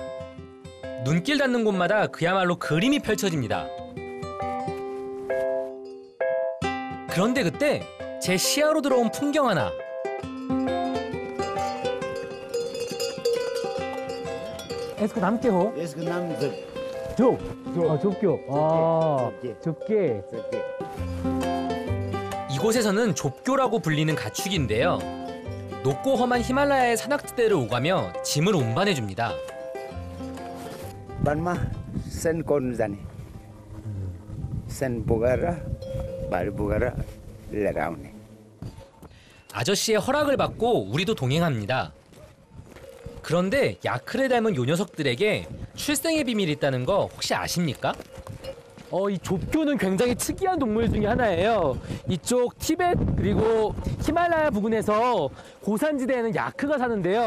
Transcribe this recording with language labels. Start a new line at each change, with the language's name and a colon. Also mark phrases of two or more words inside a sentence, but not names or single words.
Korean: 눈길 닿는 곳마다 그야말로 그림이 펼쳐집니다. 그런데 그때 제 시야로 들어온 풍경 하나.
Nepali: यसको नाम के हो? यसको नाम
Korean: 좁. 좁교. 좁게. 이곳에서는 좁교라고 불리는 가축인데요. 높고 험한 히말라야의 산악지대를 오가며 짐을 운반해줍니다.
Nepali: वनमा सन कोर्नु जाने सन बोकेर भारी बोकेर लिएर आउने.
Korean: 아저씨의 허락을 받고 우리도 동행합니다. 그런데 야크를 닮은 요 녀석들에게 출생의 비밀이 있다는 거 혹시 아십니까? 이 좁교는 굉장히 특이한 동물 중에 하나예요. 이쪽 티벳 그리고 히말라야 부근에서 고산지대에는 야크가 사는데요.